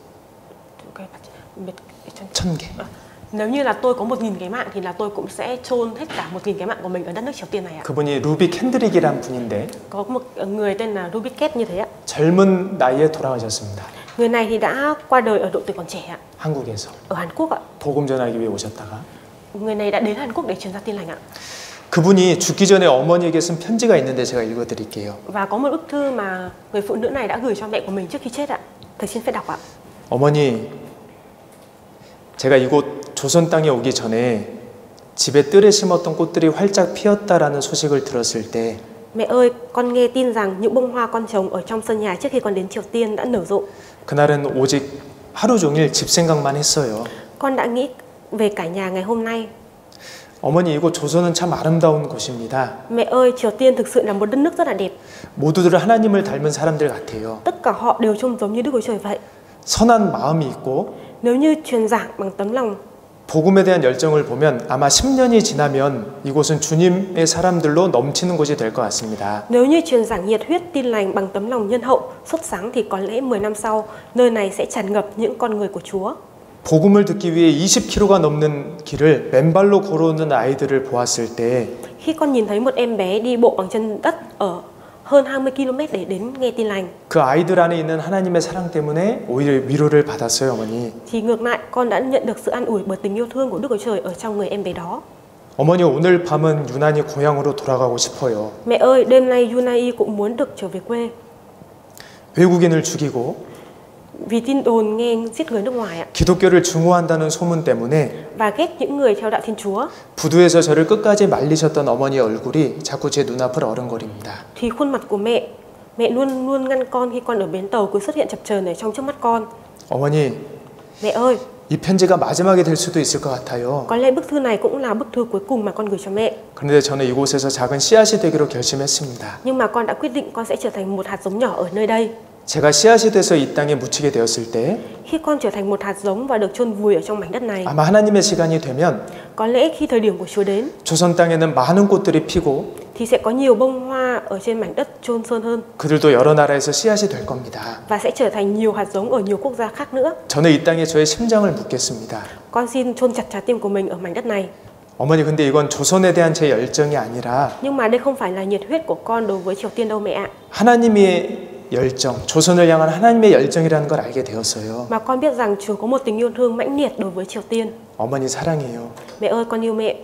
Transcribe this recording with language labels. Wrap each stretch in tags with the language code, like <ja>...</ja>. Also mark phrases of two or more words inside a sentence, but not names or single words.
<ko>1000개.</ko> <vi>Nếu như là tôi có 1000 cái mạng thì là tôi cũng sẽ chôn hết cả 1000 cái mạng của mình ở đất nước Triều Tiên này ạ.</vi> <ko>그분이 루비 캔드릭이란 분인데</ko> <vi>Có một người tên là Ruby Ket như thế ạ.</vi> <ko>젊은 나이에 돌아가셨습니다.</ko> <vi>Người này thì đã qua đời ở độ tuổi còn trẻ ạ.</vi> <ko>한국에서.</ko> <vi>Ở Hàn Quốc ạ.</vi> <ko>복음 전하기 위해 오셨다가.</ko> <vi>Người này đã đến Hàn Quốc để truyền giao tin lành ạ.</vi> <ko>그분이 죽기 전에 어머니에게 쓴 편지가 있는데 제가 읽어드릴게요.</ko> <vi>Và có một bức thư mà người phụ nữ này đã gửi cho mẹ của mình trước khi chết ạ. Thầy xin phép đọc ạ.</vi> <ko>어머니, 제가 이곳 조선 땅에 오기 전에 집에 뜰에 심었던 꽃들이 활짝 피었다라는 소식을 들었을 때</ko> <vi>Mẹ ơi, con nghe tin rằng những bông hoa con trồng ở trong sân nhà trước khi con đến Triều Tiên đã nở rộ.</vi> <ko>그날은 오직 하루 종일 집 생각만 했어요.</ko> <vi>Con đã nghĩ về cả nhà ngày hôm nay.</vi> <ko>어머니, 이곳 조선은 참 아름다운 곳입니다.</ko> <vi>Mẹ ơi, Triều Tiên thực sự là một đất nước rất là đẹp.</vi> <ko>모두들 하나님을 닮은 사람들 같아요.</ko> <vi>Tất cả họ đều trông giống như Đức Chúa Trời vậy.</vi> <ko>선한 마음이 있고</ko> <vi>Nếu như truyền giảng bằng tấm lòng,</vi> <ko>복음에 대한 열정을 보면 아마 10년이 지나면 이곳은 주님의 사람들로 넘치는 곳이 될 것 같습니다.</ko> <vi>nếu như truyền giảng nhiệt huyết tin lành bằng tấm lòng nhân hậu, sốt sắng thì có lẽ 10 năm sau, nơi này sẽ tràn ngập những con người của Chúa.</vi> <ko>복음을 듣기 위해 20km가 넘는 길을 맨발로 걸어오는 아이들을 보았을 때</ko> <vi>Khi con nhìn thấy một em bé đi bộ bằng chân đất ở hơn 20 km để đến nghe tin lành,</vi> <ko>그 아이들 안에 있는 하나님의 사랑 때문에 오히려 위로를 받았어요, 어머니.</ko> <vi>thì ngược lại con đã nhận được sự an ủi bởi tình yêu thương của Đức Chúa Trời ở trong người em bé đó.</vi> <ko>어머니, 오늘 밤은 유난히 고향으로 돌아가고 싶어요.</ko> <vi>Mẹ ơi, đêm nay Yunai cũng muốn được trở về quê.</vi> <ko>외국인을 죽이고</ko> <vi>Vì tin đồn nghe giết người nước ngoài ạ.</vi> <ko>기독교를 증오한다는 소문 때문에</ko> <vi>Và ghét những người theo đạo Thiên Chúa.</vi> <ko>부두에서 저를 끝까지 말리셨던 어머니의 얼굴이 자꾸 제 눈앞을 어른거립니다.</ko> <vi>Thì khuôn mặt của mẹ luôn luôn ngăn con khi con ở bến tàu cứ xuất hiện chập chờn ở trong trước mắt con.</vi> <ko>어머니,</ko> <vi>Mẹ ơi,</vi> <ko>이 편지가 마지막이 될 수도 있을 것 같아요.</ko> <vi>có lẽ bức thư này cũng là bức thư cuối cùng mà con gửi cho mẹ.</vi> <ko>그런데 저는 이곳에서 작은 씨앗이 되기로 결심했습니다.</ko> <vi>Nhưng mà con đã quyết định con sẽ trở thành một hạt giống nhỏ ở nơi đây.</vi> <ko>제가 씨앗이 돼서 이 땅에 묻히게 되었을 때</ko> <vi>Khi con trở thành một hạt giống và được chôn vùi ở trong mảnh đất này,</vi> <ko>아마 하나님의 시간이 되면</ko> <vi>có lẽ khi thời điểm của Chúa đến</vi> <ko>조선 땅에는 많은 꽃들이 피고</ko> <vi>thì sẽ có nhiều bông hoa ở trên mảnh đất chôn sơn hơn</vi> <ko>그들도 여러 나라에서 씨앗이 될 겁니다.</ko> <vi>và sẽ trở thành nhiều hạt giống ở nhiều quốc gia khác nữa.</vi> <ko>저는 이 땅에 저의 심장을 묻겠습니다.</ko> <vi>Con xin chôn chặt trái tim của mình ở mảnh đất này.</vi> <ko>어머니, 근데 이건 조선에 대한 제 열정이 아니라</ko> <vi>Nhưng mà đây không phải là nhiệt huyết của con đối với Triều Tiên đâu mẹ ạ.</vi> <ko>하나님의 열정, 조선을 향한 하나님의 열정이라는 걸 알게 되었어요.</ko> <vi>Mà con biết rằng Chúa có một tình yêu thương mãnh liệt đối với Triều Tiên.</vi> <ko>어머니 사랑해요.</ko> <vi>Mẹ ơi, con yêu mẹ.</vi>